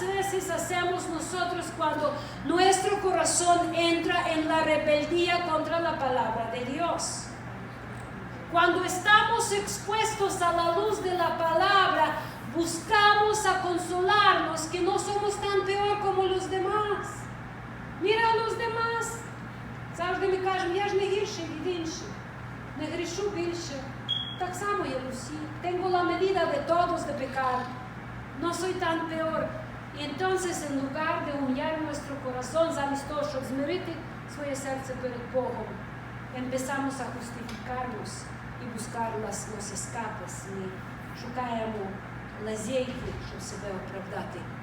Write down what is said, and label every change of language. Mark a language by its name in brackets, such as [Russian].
[Spanish] muchas veces hacemos nosotros cuando nuestro corazón entra en la rebeldía contra la palabra de Dios? Cuando estamos expuestos a la luz de la palabra, buscamos a consolarnos que no somos tan peor como los demás. Mira a los demás. [Ukrainian] Завжди ми кажемо, я ж не гірший від інших, не грішу більше. Так само я усі. [Spanish] Tengo la medida de todos de pecar. No soy tan peor. Y entonces, en lugar de humillar nuestro corazón, [Ukrainian] замість того, щоб змирити своє серце перед Богом, [Spanish] empezamos a justificarnos y buscar los escapes. [Ukrainian] Ми шукаємо лазейки, щоб себе оправдати.